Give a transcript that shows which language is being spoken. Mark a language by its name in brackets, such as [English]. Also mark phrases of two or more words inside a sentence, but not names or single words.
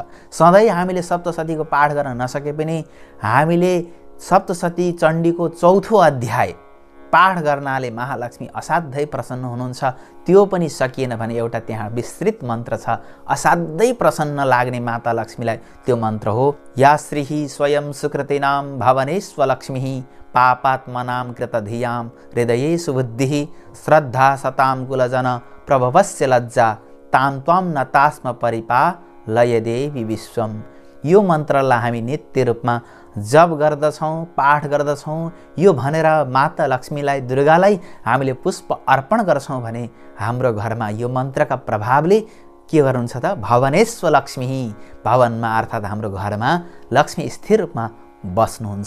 [Nepali] सधैँ हामीले सप्तशतीको पाठ गर्न नसके पनि हामीले सप्तशती चण्डीको 4थो अध्याय पाठ गर्नाले महालक्ष्मी असाध्यै प्रसन्न हुनुहुन्छ। त्यो पनि सकिएन भने एउटा त्यहाँ विस्तृत मन्त्र छ, असाध्यै प्रसन्न लाग्ने माता लक्ष्मीलाई त्यो मन्त्र हो, [Sanskrit] या श्रीः स्वयं सुकृतिनां भवनेश्वलक्ष्मीः पापात्मनां कृतधियां हृदये सुबुद्धिः श्रद्धा सतां कुलजन प्रभवस्य लज्जा तां त्वां नतास्म परिपालय देवी विश्वम। [Nepali] यो मन्त्रलाई हामी नित्य रूपमा जप गर्दछौँ, पाठ गर्दछौँ। यो भनेर माता लक्ष्मीलाई, दुर्गालाई हामीले पुष्प अर्पण गर्छौँ भने हाम्रो घरमा यो मन्त्रका प्रभावले के गर्नुहुन्छ त, भवनेश्वर लक्ष्मी, भवनमा अर्थात् हाम्रो घरमा लक्ष्मी स्थिर रूपमा बस्नुहुन्छ।